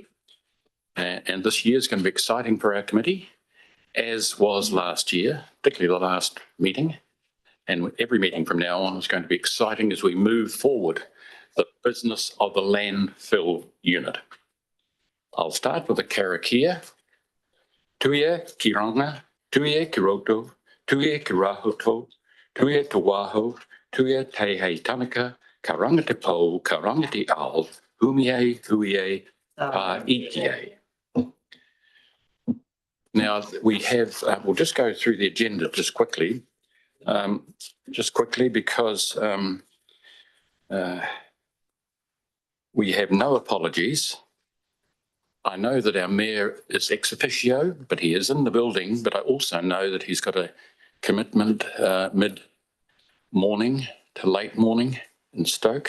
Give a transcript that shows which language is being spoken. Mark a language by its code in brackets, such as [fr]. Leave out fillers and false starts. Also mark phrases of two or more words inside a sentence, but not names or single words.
[en] And this year is going to be exciting for our committee, as was last year, particularly the last meeting. And every meeting from now on is going to be exciting as we move forward the business of the landfill unit. I'll start with the karakia. [mi] Tuia ki ranga, tuia ki roto, tuia ki rahoto, tuia te waho, tuia te hei tanaka, ka ranga te po, ka ranga te ao, humie, huie, pa ikie. [en] Now we have, we'll just go through the agenda just quickly because we have no apologies. I know that our mayor is ex officio, but he is in the building, but I also know that he's got a commitment mid-morning to late morning in Stoke.